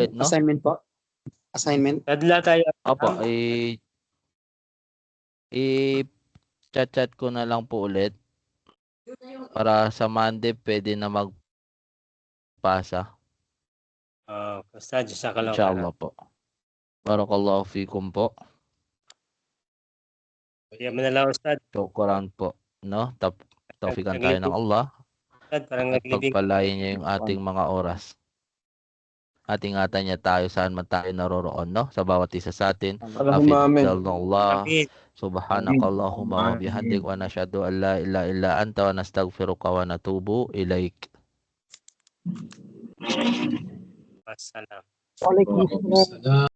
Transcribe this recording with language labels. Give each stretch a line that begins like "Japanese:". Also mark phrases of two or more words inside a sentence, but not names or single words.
Filipino: ulit, no? assignment po. Assignment. Tadla tayo. Opo, i-chat ko na lang po ulit. Para sa Monday, pwede na magpasa. Ustad, jazakallah. Inshallah po.
Arabic: بارك الله فيكم
Filipino: po. Kaya manalaw, Ustad. Shukran po. No? Tawfikan tayo ng Allah. Ustad, parang At naglibing. pagpalain niya yung ating mga oras. At ingatan niya tayo saan man tayo naroroon, no? Sa bawat isa sa atin.
Arabic: اللهم آمين. Allah. Amin. سبحانك اللهم و بحمدك و نشهد أن لا إله إلا أنت و نستغفرك و نتوب إليك. Wassalam. Waalaikumsalam.